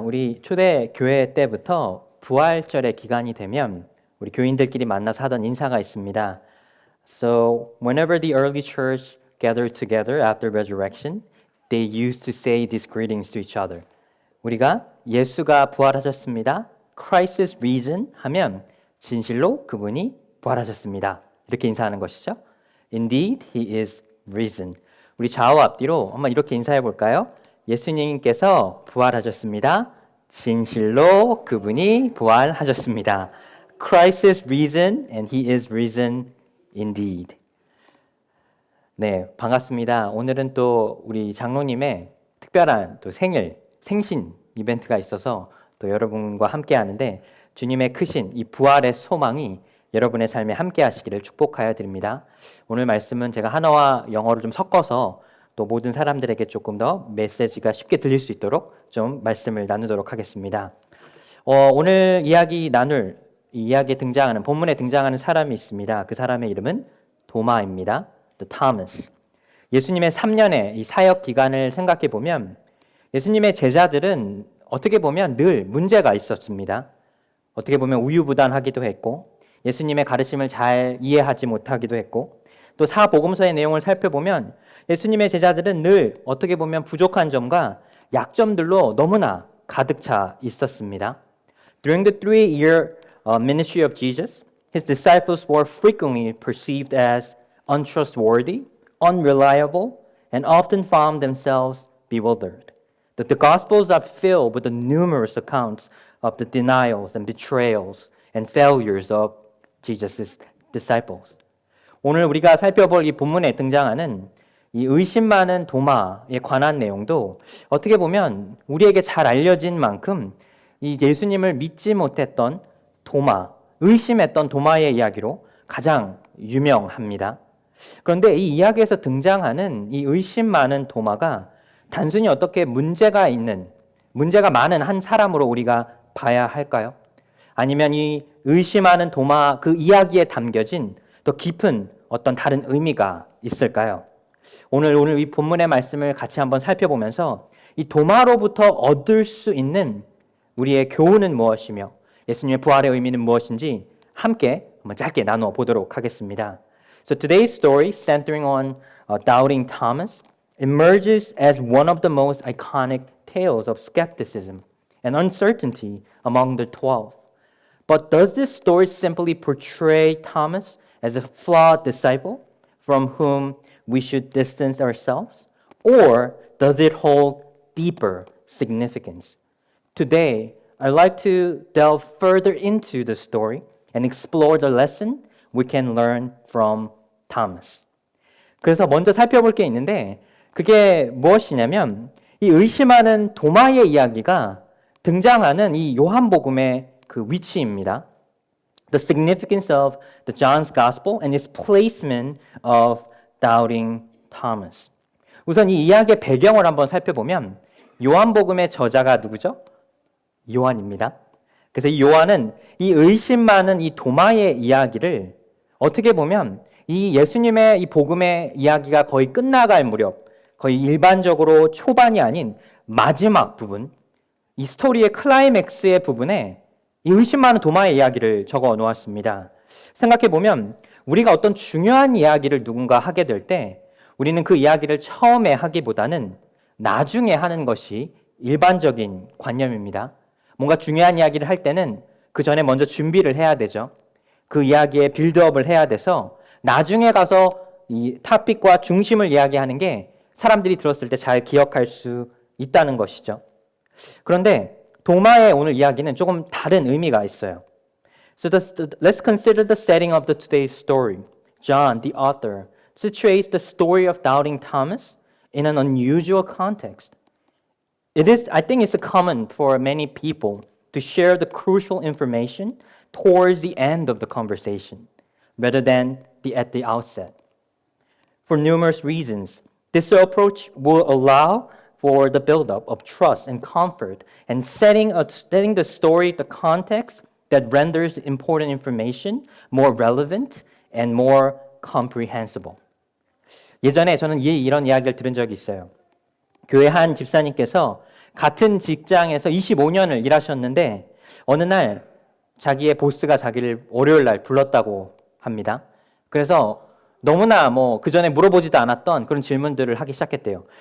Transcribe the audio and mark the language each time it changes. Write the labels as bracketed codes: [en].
[ko] 우리 초대 교회 때부터 부활절의 기간이 되면 우리 교인들끼리 만나서 하던 인사가 있습니다. [en] So, whenever the early church gathered together after resurrection, they used to say these greetings to each other. [ko] 우리가 예수가 부활하셨습니다. [en] Christ is risen [ko] 하면 진실로 그분이 부활하셨습니다. 이렇게 인사하는 것이죠. [en] Indeed, he is risen. [ko] 우리 좌우 앞뒤로 한번 이렇게 인사해 볼까요? 예수님께서 부활하셨습니다. 진실로 그분이 부활하셨습니다. [en] Christ is risen and he is risen indeed. [ko] 네, 반갑습니다. 오늘은 또 우리 장로님의 특별한 또 생신 이벤트가 있어서 또 여러분과 함께 하는데 주님의 크신 이 부활의 소망이 여러분의 삶에 함께 하시기를 축복하여 드립니다. 오늘 말씀은 제가 한어와 영어를 좀 섞어서 또 모든 사람들에게 조금 더 메시지가 쉽게 들릴 수 있도록 좀 말씀을 나누도록 하겠습니다. 오늘 이야기에 등장하는 본문에 등장하는 사람이 있습니다. 그 사람의 이름은 도마입니다. [en] The Thomas. [ko] 예수님의 3년의 이 사역 기간을 생각해 보면 예수님의 제자들은 어떻게 보면 늘 문제가 있었습니다. 어떻게 보면 우유부단하기도 했고 예수님의 가르침을 잘 이해하지 못하기도 했고 또 사복음서의 내용을 살펴보면 예수님의 제자들은 늘 어떻게 보면 부족한 점과 약점들로 너무나 가득 차 있었습니다. [en] During the 3-year ministry of Jesus, his disciples were frequently perceived as untrustworthy, unreliable, and often found themselves bewildered. The Gospels are filled with the numerous accounts of the denials and betrayals and failures of Jesus' disciples. [ko] 오늘 우리가 살펴볼 이 본문에 등장하는 이 의심 많은 도마에 관한 내용도 어떻게 보면 우리에게 잘 알려진 만큼 이 예수님을 믿지 못했던 도마, 의심했던 도마의 이야기로 가장 유명합니다. 그런데 이 이야기에서 등장하는 이 의심 많은 도마가 단순히 어떻게 문제가 많은 한 사람으로 우리가 봐야 할까요? 아니면 이 의심하는 도마 그 이야기에 담겨진 더 깊은 어떤 다른 의미가 있을까요? 오늘 이 본문의 말씀을 같이 한번 살펴보면서 이 도마로부터 얻을 수 있는 우리의 교훈은 무엇이며 예수님의 부활의 의미는 무엇인지 함께 한번 짧게 나누어 보도록 하겠습니다. [en] So today's story, centering on doubting Thomas, emerges as one of the most iconic tales of skepticism and uncertainty among the 12. But does this story simply portray Thomas as a flawed disciple from whom we should distance ourselves? Or does it hold deeper significance? Today, I'd like to delve further into the story and explore the lesson we can learn from Thomas. [ko] 그래서 먼저 살펴볼 게 있는데 그게 무엇이냐면 이 의심하는 도마의 이야기가 등장하는 이 요한복음의 그 위치입니다. [en] The significance of the John's Gospel and its placement of doubting Thomas. [ko] 우선 이 이야기의 배경을 한번 살펴보면 요한복음의 저자가 누구죠? 요한입니다. 그래서 이 요한은 이 의심 많은 이 도마의 이야기를 어떻게 보면 이 예수님의 이 복음의 이야기가 거의 끝나갈 무렵, 거의 일반적으로 초반이 아닌 마지막 부분, 이 스토리의 클라이맥스의 부분에 이 의심 많은 도마의 이야기를 적어 놓았습니다. 생각해 보면 우리가 어떤 중요한 이야기를 누군가 하게 될 때 우리는 그 이야기를 처음에 하기보다는 나중에 하는 것이 일반적인 관념입니다. 뭔가 중요한 이야기를 할 때는 그 전에 먼저 준비를 해야 되죠. 그 이야기에 빌드업을 해야 돼서 나중에 가서 이 토픽과 중심을 이야기하는 게 사람들이 들었을 때 잘 기억할 수 있다는 것이죠. 그런데 도마의 오늘 이야기는 조금 다른 의미가 있어요. [en] So let's consider the setting of today's story. John, the author, situates the story of doubting Thomas in an unusual context. I think it's common for many people to share the crucial information towards the end of the conversation, rather than at the outset. For numerous reasons, this approach will allow for the buildup of trust and comfort and setting the story, the context that renders important information more relevant and more comprehensible. [ko] 예전에 저는 이런 이야기를 들은 적이 있어요. 교회 한 집사님께서 같은 직장에서 25년을 일하셨는데 어느 날 자기의 보스가 자기를 월요일 날 불렀다고 합니다. 그래서 너무나 그 전에 물어보지도 않았던 그런 질문들을 하기 시작했대요.